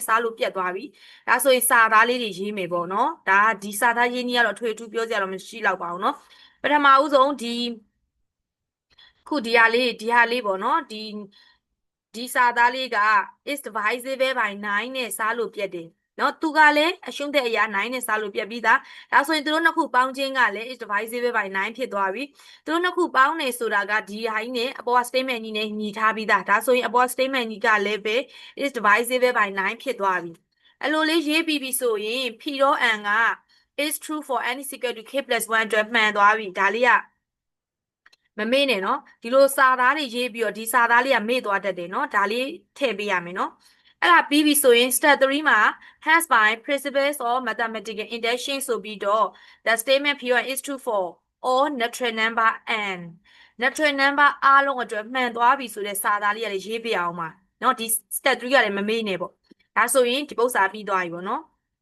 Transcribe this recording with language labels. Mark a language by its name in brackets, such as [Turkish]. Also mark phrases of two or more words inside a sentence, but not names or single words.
[Burmese] စားလို့ပြတ်သွားပြီဒါဆိုရင်စာသားလေးတွေရေးမယ်ပေါ့နော်ဒါဒီစာသားရေးနည်းကတော့ထွေထူးပြောစရာတော့မရှိတော့ပါဘူးနော်ပထမဦးဆုံးခုဒီဟာလေးပေါ့နော်ဒီစာသားလေးက [English] is divisible by 9 [Burmese] နဲ့စားလို့ပြတ်တယ် နော်သူကလည်းအရှုံးတဲ့အရာ9နဲ့စားလို့ပြတ်ပြီးသားဒါဆိုရင်သူတို့နှစ်ခုပေါင်းခြင်းကလည်း [English] is divisible by 9 [Burmese] ဖြစ်သွားပြီသူတို့နှစ်ခုပေါင်းနေဆိုတာကဒီဟာကြီး နဲ့အပေါ် statement ကြီးနဲ့ညီထားပြီးသားဒါဆိုရင်အပေါ် statement ကြီးကလည်းပဲ [English] is divisible by 9 [Burmese] ဖြစ်သွားပြီအဲ့လိုလေးရေးပြီးပြီဆိုရင် p တော့ n က [English] is true for n is equal to k plus 1 [Burmese] အတွက်မှန်သွားပြီဒါလေးကမ မေ့နဲ့နော်ဒီလိုစာသားတွေရေးပြီးတော့ဒီစာသားလေးကမေ့သွားတတ်တယ်နော်ဒါလေးထည့်ပေးရမယ်နော်အဲ့ဒါပြီးပြီဆိုရင် step 3မှာ [English] hence by principles of mathematical induction [Burmese] ဆိုပြီးတော့ [English] the statement p1 is true for all natural number n natural number [Burmese] အားလုံးအတွက်မှန်သွားပြီဆိုတဲ့စာသားလေးကလည်းရေးပြအောင်ပါနော်ဒီ step 3ကလည်းမမေ့နဲ့ပေါ့ဒါဆိုရင်ဒီပု္ပ္ပစာပြီးသွားပြီပေါ့နော်